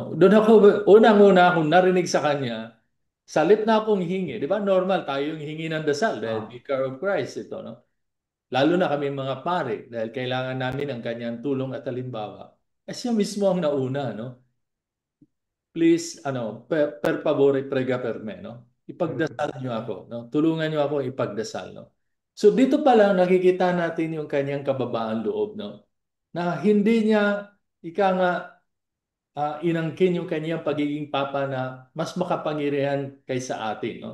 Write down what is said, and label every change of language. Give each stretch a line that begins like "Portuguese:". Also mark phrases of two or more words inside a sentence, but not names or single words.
Filipino: Doon ako, unang-una akong narinig sa kanya, salit na akong hingi. Di ba normal tayo yung hingi ng dasal dahil
English: Vicar of Christ
Filipino: ito. No? Lalo na kami mga pare dahil kailangan namin ang kanyang tulong at halimbawa. Eh siya mismo ang nauna. No? Please, ano,
Italian: per favore, prega per me, no?
Filipino: Ipagdasal niyo ako, no? Tulungan niyo ako ipagdasal, no? So dito pa lang nakikita natin yung kanyang kababaan loob, no? Na hindi niya ika nga inangkin yung kanyang pagiging papa na mas makapangyarihan kaysa atin, no?